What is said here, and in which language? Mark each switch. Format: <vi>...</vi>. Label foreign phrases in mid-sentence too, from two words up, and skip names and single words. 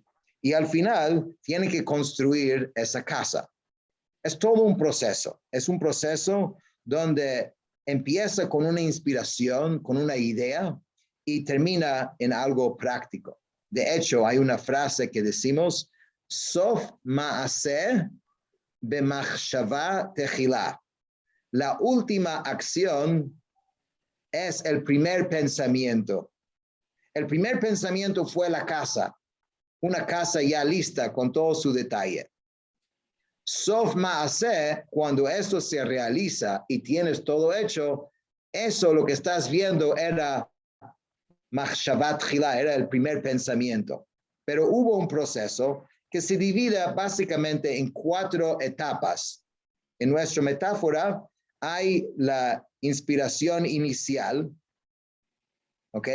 <es>Y al final tienen que construir esa casa. Es todo un proceso. Es un proceso donde empieza con una inspiración, con una idea y termina en algo práctico. De hecho, hay una frase que decimos,</es> <he>סוף מעשה במחשבה תחילה.</he> <es>La última acción es el primer pensamiento. El primer pensamiento fue la casa, una casa ya lista con todo su detalle.</es> <he>סוף מעשה,</he> <es>cuando esto se realiza y tienes todo hecho, eso lo que estás viendo era</es> <he>מחשבת תחילה,</he> <es>era el primer pensamiento. Pero hubo un proceso que se divide básicamente en 4 etapas. En nuestra metáfora hay la inspiración inicial, ¿ok?</es>